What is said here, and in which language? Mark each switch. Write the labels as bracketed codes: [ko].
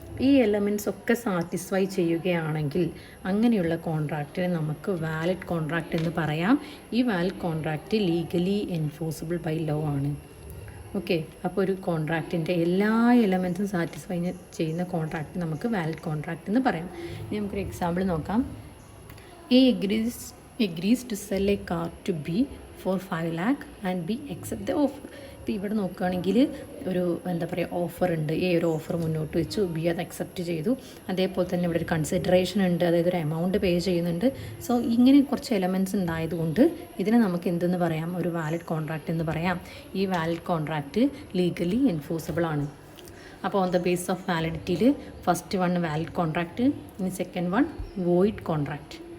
[ml] ഈ എലമെൻറ്റ്സ് ഒക്കെ സാറ്റിസ്ഫൈ ചെയ്യുകയാണെങ്കിൽ അങ്ങനെയുള്ള കോൺട്രാക്റ്റിനെ നമുക്ക് വാലിഡ് കോൺട്രാക്റ്റ് എന്ന് പറയാം. ഈ valid contract [en] legally enforceable by law [ml] ആണ്. ഓക്കെ, അപ്പോൾ ഒരു കോൺട്രാക്റ്റിൻ്റെ എല്ലാ എലമെൻറ്റ്സും സാറ്റിസ്ഫൈ ചെയ്യുന്ന കോൺട്രാക്റ്റ് നമുക്ക് വാലിഡ് കോൺട്രാക്റ്റ് എന്ന് പറയാം. ഇനി നമുക്കൊരു എക്സാമ്പിൾ നോക്കാം. [en] A agrees to sell a car to B for 5 lakh and B accept the offer. [ml] ഇപ്പോൾ ഇവിടെ നോക്കുകയാണെങ്കിൽ ഒരു ഓഫർ ഉണ്ട്. എ ഒരു ഓഫർ മുന്നോട്ട് വെച്ചു, ബി അത് അക്സെപ്റ്റ് ചെയ്തു. അതേപോലെ തന്നെ ഇവിടെ ഒരു കൺസിഡറേഷൻ ഉണ്ട്, അതായത് ഒരു എമൗണ്ട് പേ ചെയ്യുന്നുണ്ട്. സോ ഇങ്ങനെ കുറച്ച് എലമെൻറ്റ്സ് ഉണ്ടായതുകൊണ്ട് ഇതിനെ നമുക്ക് എന്തെന്ന് പറയാം, ഒരു വാലിഡ് കോൺട്രാക്റ്റ് എന്ന് പറയാം. ഈ വാലിഡ് കോൺട്രാക്റ്റ് [en] legally enforceable [ml] ആണ്. അപ്പോൾ on the base of വാലിഡിറ്റിയിൽ [en] first one valid contract, [ml] ഇനി [en] Second one void contract.